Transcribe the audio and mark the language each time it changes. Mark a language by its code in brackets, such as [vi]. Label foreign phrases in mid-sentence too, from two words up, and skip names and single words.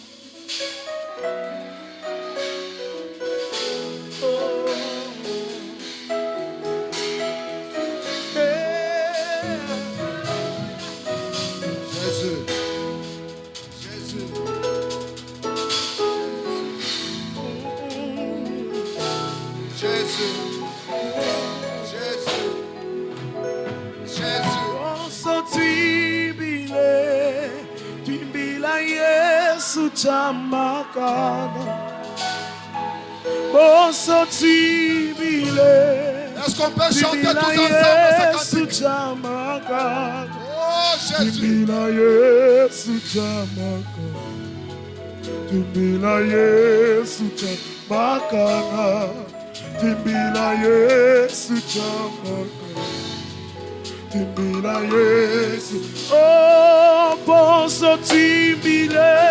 [fr] Jésus. Jésus. Jésus. Jésus. Jésus. [ln] Yesu chamakana Boso tibile [fr] Est-ce qu'on peut chanter tous ensemble ce cantique? Oh Jésus. [ln] Tibila Yesu chamakana Tibila Yesu chamakana Tibila Yesu chamakana Tibila Yesu. Oh, posso tibile.